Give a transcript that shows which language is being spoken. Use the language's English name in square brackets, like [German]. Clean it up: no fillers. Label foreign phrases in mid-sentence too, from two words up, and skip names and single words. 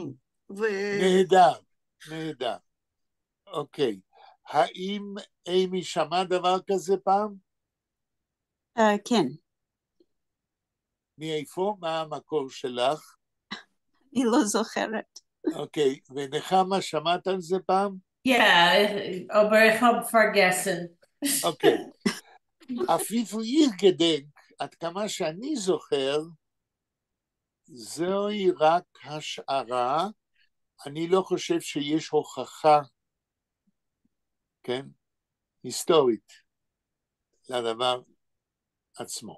[Hebrew] נהדר, נהדר. אוקיי. האם אימי שמע דבר כזה פעם? כן. מאיפה? מה המקור שלך? אני לא זוכרת. אוקיי. ונחמה, שמעת על זה פעם? [German] aber ich habe vergessen. [Hebrew] אוקיי. אפילו [Yiddish] איך גדנק, [Hebrew] עד כמה שאני זוכר, זוהי רק השערה, אני לא חושב שיש הוכחה, כן, היסטורית, לדבר עצמו.